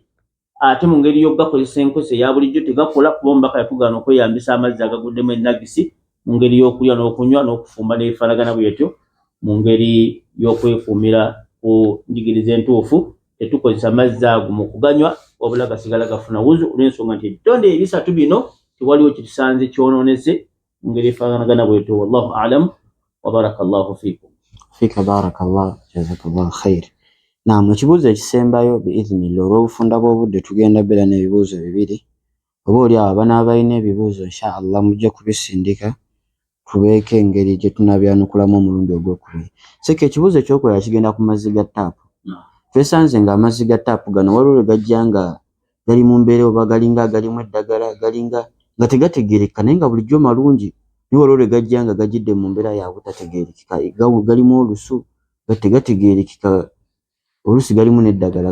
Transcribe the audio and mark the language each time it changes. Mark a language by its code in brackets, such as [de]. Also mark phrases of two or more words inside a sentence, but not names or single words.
[lg] Ate mu ngeri y'okugakozesa enkozesa eya bulijjo tegakola kuba omubaka yatugaana okweyambisa amazzi agaguddemu ennagisi mu ngeri y'okulya n'okunywa n'okufumba n'ebifaanagana bwetyo mu ngeri y'okwekuumira ku njigiriza entuufu. Tetukozesa amazzi ago mu kuganywa wabula gasigala gafuna wuzu olw'ensonga nti ebitonde ebisatu bino tewaliwo kitusanze kyonoonese mu ngeri efaanagana bwetyo. [ar] والله أعلم وبارك الله فيكم. فيك بارك الله جزاك الله خير. [lg] Naam, ekibuuzo ekisembayo biidhnillah olw'obufunda bw'obudde tugenda beera n'ebibuuzo bibiri. Oba oli abo abanaabalina ebibuuzo inshaallah mujja kubisindika tubeeko engeri gye tunaabyanukulamu omulundi ogwokubiri. Seka ekibuuzo ekyokulala kigenda ku mazzi ga ttaapu. Twesanze ng'amazzi ga ttaapu gano waliwo lwe gajja nga gali mu mbeera oba galinga agalimu eddagala galinga nga tegategeerekeka naye nga bulijjo malungi, naye waliwo lwe gajja nga gajjidde mu mbeera ya butategeerekeka, galimu olusu tegategeerekeka, oluusi galimu n'eddagala.